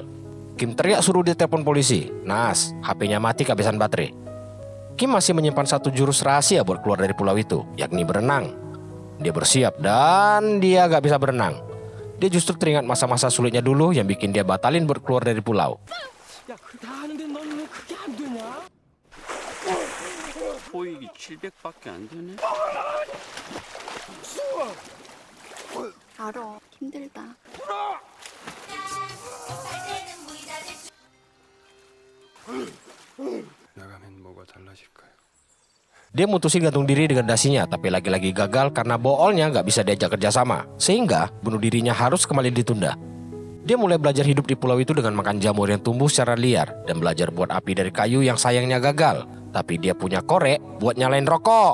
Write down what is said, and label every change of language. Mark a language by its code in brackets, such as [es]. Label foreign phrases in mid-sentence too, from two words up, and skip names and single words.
[id] Kim teriak suruh dia telepon polisi. Naas, HP-nya mati kehabisan baterai. Kim masih menyimpan satu jurus rahasia buat keluar dari pulau itu, yakni berenang. Dia bersiap dan dia gak bisa berenang. Dia justru teringat masa-masa sulitnya dulu yang bikin dia batalin buat keluar dari pulau. [ko] 보이기 700밖에 안 되네. 알아. 힘들다. 나가면 뭐가 달라질까요? [id] Dia mutusin gantung diri dengan dasinya, tapi lagi-lagi gagal karena boolnya gak bisa diajak kerjasama. Sehingga bunuh dirinya harus kembali ditunda. Dia mulai belajar hidup di pulau itu dengan makan jamur yang tumbuh secara liar dan belajar buat api dari kayu yang sayangnya gagal. Tapi dia punya korek buat nyalain rokok.